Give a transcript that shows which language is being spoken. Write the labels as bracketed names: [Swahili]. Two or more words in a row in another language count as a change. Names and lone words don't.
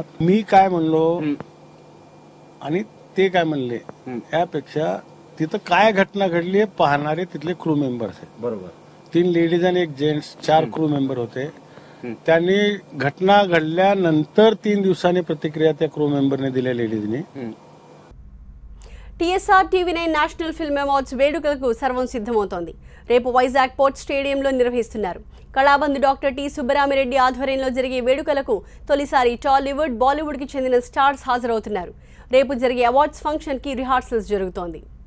[Marathi] मी काय म्हणलो आणि ते काय म्हणले यापेक्षा तिथं काय घटना घडली पाहणारे तिथले [English] crew members [Marathi] आहेत. बरोबर 3 लेडीज आणि 1 जेंट्स 4 [English] crew member [Marathi] होते. त्यांनी घटना घडल्यानंतर 3 दिवसांनी प्रतिक्रिया त्या [English] crew memberने [Marathi] दिल्या लेडीजनी. [Telugu] టీఎస్ఆర్ టీవీ9 నేషనల్ ఫిల్మ్ అవార్డ్స్ వేడుకలకు సర్వం సిద్ధమవుతోంది. రేపు వైజాగ్ పోర్ట్ స్టేడియంలో నిర్వహిస్తున్నారు. కళాబంధు డాక్టర్ టి సుబ్బరామిరెడ్డి ఆధ్వర్యంలో జరిగే వేడుకలకు తొలిసారి టాలీవుడ్, బాలీవుడ్కి చెందిన స్టార్స్ హాజరవుతున్నారు. రేపు జరిగే [English] awards functionకి [Telugu] రిహార్సల్స్ జరుగుతోంది.